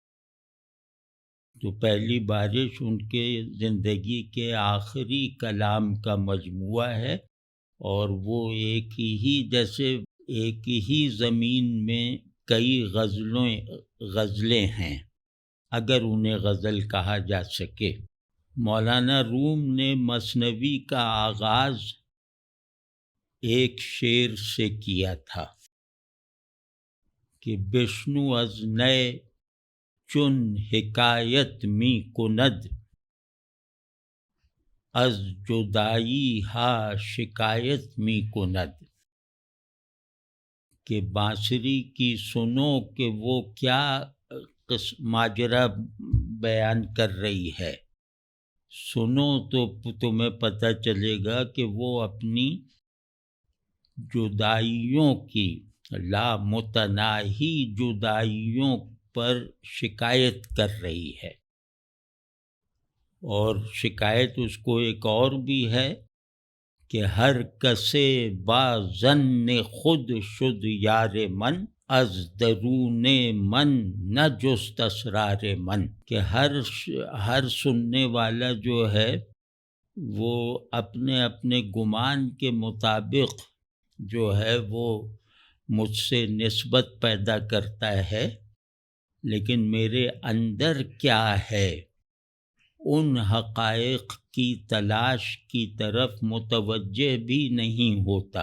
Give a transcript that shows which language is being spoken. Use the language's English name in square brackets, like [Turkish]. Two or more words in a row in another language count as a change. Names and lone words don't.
[Urdu] تو پہلی بارش ان کے زندگی کے آخری کلام کا مجموعہ ہے، اور وہ ایک ہی زمین میں کئی غزلیں ہیں، اگر انہیں غزل کہا جا سکے۔ مولانا روم نے مثنوی کا آغاز ایک شعر سے کیا تھا کہ [Persian] بشنو از نئے چون حکایت می کند، از جدائی ہا شکایت می کند، [Urdu] کہ بانسری کی سنو کہ وہ کیا ماجرا بیان کر رہی ہے، سنو تو تمہیں پتہ چلے گا کہ وہ اپنی جدائیوں کی، لا متناہی جدائیوں پر شکایت کر رہی ہے۔ اور شکایت اس کو ایک اور بھی ہے کہ [Persian] ہر کسے با ظن خود شد یار من، از درون من نہ جست اسرار من، [Urdu] کہ ہر سننے والا جو ہے وہ اپنے اپنے گمان کے مطابق جو ہے وہ مجھ سے نسبت پیدا کرتا ہے، لیکن میرے اندر کیا ہے ان حقائق کی تلاش کی طرف متوجہ بھی نہیں ہوتا۔